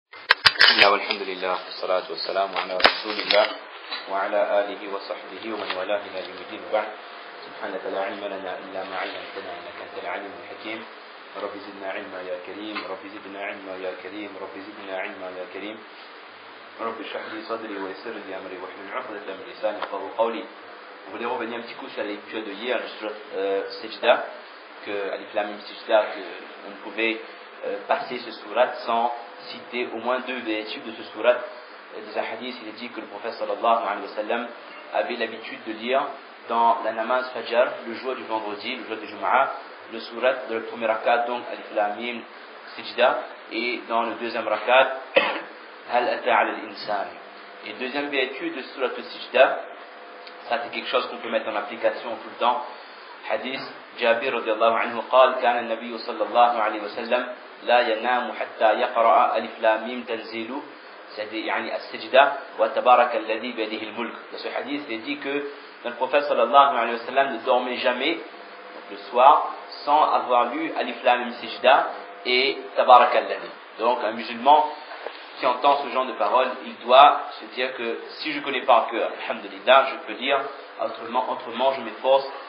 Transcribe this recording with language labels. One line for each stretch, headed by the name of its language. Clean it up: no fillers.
Arabic: بسم الله والحمد لله والصلاة والسلام على رسول الله وعلى آله وصحبه ومن والاه إلى يوم الدين وبعد سبحانك لا علم لنا إلا ما علمتنا إنك أنت العليم الحكيم رب زدنا علما يا كريم رب زدنا علما يا كريم رب زدنا علما يا كريم رب اشرح لي صدري ويسر لي أمري واحلل عقدة من لساني يفقهوا قولي.
French: On voulait revenir un petit coup sur la lecture de hier, sur Sejda, que Alif Lam Mim Sejda, qu'on ne pouvait passer ce surat sans citer au moins deux vertus de ce surat. Dans un hadith, il est dit que le prophète sallallahu alayhi wa sallam avait l'habitude de lire dans la namaz Fajr, le jour du vendredi, le jour du Jumu'ah, le surat de le premier rakat, donc Alif Lam Mim Sejda, et dans le deuxième rakat, Hal Ata ala al-Insan. Et deuxième vertu de surat Sejda, ça c'est quelque chose qu'on peut mettre en application tout le temps.
Arabic: Hadith Jabir radiallahu anhu قال كان النبي صلى الله عليه وسلم لا ينام حتى يقرأ ألف لام ميم تنزيل يعني السجدة وتبارك الذي بيده الملك.
French: Dans ce hadith, il est dit que le prophète sallallahu alayhi wa sallam ne dormait jamais donc le soir sans avoir lu Alif Lam Mim Sejda et Tabarak alladhi. Donc un musulman qui entend ce genre de paroles, il doit se dire que si je ne connais pas en cœur, alhamdulillah, je peux dire autrement je m'efforce.